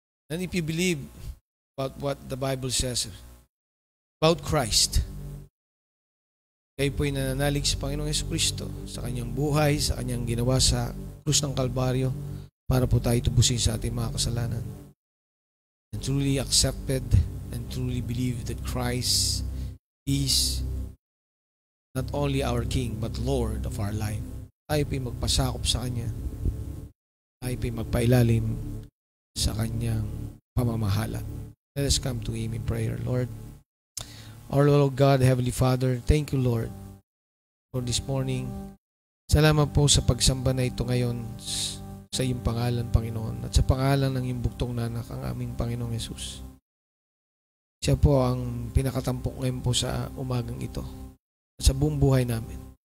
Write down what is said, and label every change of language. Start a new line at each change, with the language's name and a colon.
English: And if you believe about what the Bible says about Christ,
Filipino: kayo po'y nananalig sa Panginoong Jesucristo, sa Kanyang buhay, sa Kanyang ginawa sa krus ng Kalbaryo, para po tayo tubusin sa ating mga kasalanan.
English: And truly accepted and truly believe that Christ is not only our King, but Lord of our life.
Filipino: Tayo po'y magpasakop sa Kanya. Tayo po'y magpailalim sa Kanyang pamamahala.
English: Let us come to Him in prayer. Lord, our Lord God, Heavenly Father, thank you, Lord, for this morning.
Filipino: Salamat po sa pagsamba na ito ngayon sa iyong pangalan, Panginoon, at sa pangalan ng iyong buktong na anak, ang aming Panginoong Yesus. Siya po ang pinakatampok ngayon po sa umagang ito at sa buong buhay namin.